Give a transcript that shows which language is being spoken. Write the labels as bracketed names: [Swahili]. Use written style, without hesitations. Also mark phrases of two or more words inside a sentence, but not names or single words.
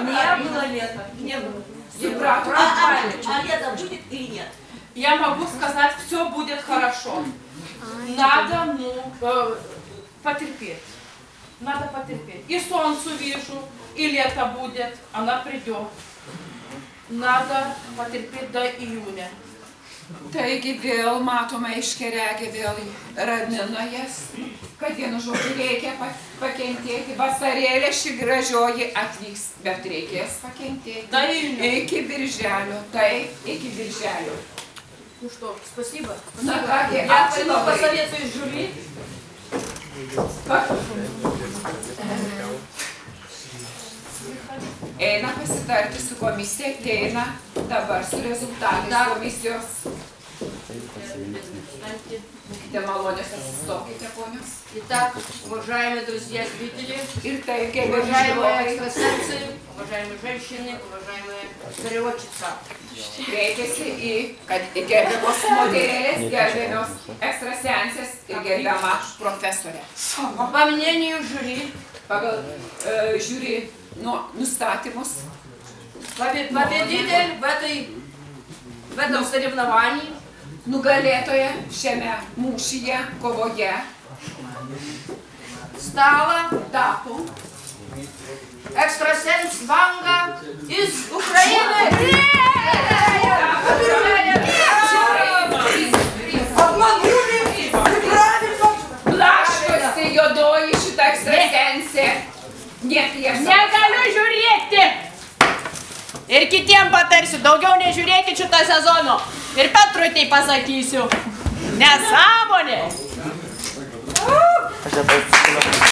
[Russian] Не было лета. Не было. [Lithuanian] Suprato. [Russian] А лето будет или нет? Я могу сказать, все будет хорошо. Надо, потерпеть. Надо потерпеть. И солнце вижу, и лето будет, она придет. Надо потерпеть до июня. [Lithuanian] Taigi vėl matome iškeregę, vėl ramina jas, kad vienu žodžiu reikia pakentėti. Vasarėlė ši gražioji atvyks, bet reikės pakentėti. [Russian] До июня. [Lithuanian] Iki birželio, taip, iki birželio. [Russian] Ну что, спасибо. [Lithuanian] Na kągi, [Russian] Я [Lithuanian] ačiū [Russian] пойду [Lithuanian] labai. [Russian] посоветуюсь с жюри. [Lithuanian] Eina pasitarti su komisija, ateina dabar su rezultatais komisijos. Būkite malonės, atsistokite, ponios. [Russian] Итак, уважаемые друзья, зрители, [Lithuanian] Ir taip, gerbiami [Russian] уважаемые [Lithuanian] žiūrovai, [Russian] экстрасенсы, уважаемые женщины, уважаемая переводчица. [Lithuanian] kreipiasi į gerbiamos moterėlės, gerbiamos ekstrasensės ir gerbiamą profesorę. [Russian] По мнению жюри, [Lithuanian] Pagal žiūri nustatymus, [Russian] победитель в этом соревновании [Lithuanian] nugalėtoja šiame mūšyje, kovoje [Russian] стала [Lithuanian] tapo [Russian] экстрасенс Ванга из Украины. Обманули! Неправильно! [Lithuanian] blaškosi juodoji šita ekstrasensė. Netiesa. Negaliu žiūrėti. Ir kitiem patarsiu, daugiau nežiūrėkit šito sezono. Ir Petrui tai pasakysiu. Nesąmonė.